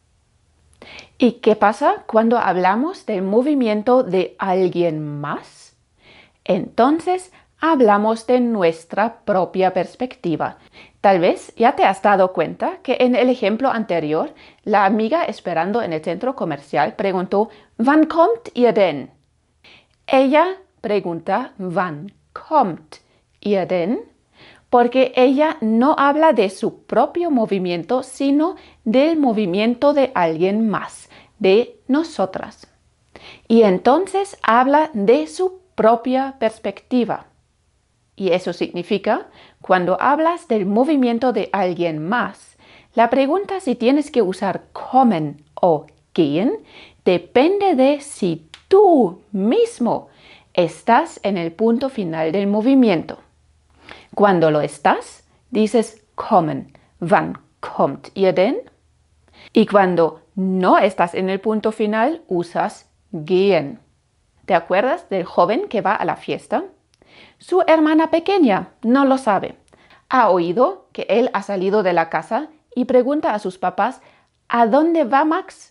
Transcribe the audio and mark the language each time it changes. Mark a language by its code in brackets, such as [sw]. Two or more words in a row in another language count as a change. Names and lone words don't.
[es] ¿Y qué pasa cuando hablamos del movimiento de alguien más? Entonces, hablamos de nuestra propia perspectiva. Tal vez ya te has dado cuenta que en el ejemplo anterior, la amiga esperando en el centro comercial preguntó, [de] ¿Wann kommt ihr denn? [es] Ella pregunta, [de] ¿Wann kommt ihr denn? [es] Porque ella no habla de su propio movimiento, sino del movimiento de alguien más, de nosotras. Y entonces habla de su propia perspectiva. Y eso significa, cuando hablas del movimiento de alguien más, la pregunta si tienes que usar kommen o gehen depende de si tú mismo estás en el punto final del movimiento. Cuando lo estás, dices kommen. [de] Wann kommt ihr denn? [es] Y cuando no estás en el punto final, usas gehen. ¿Te acuerdas del joven que va a la fiesta? Su hermana pequeña no lo sabe. Ha oído que él ha salido de la casa y pregunta a sus papás, ¿a dónde va Max?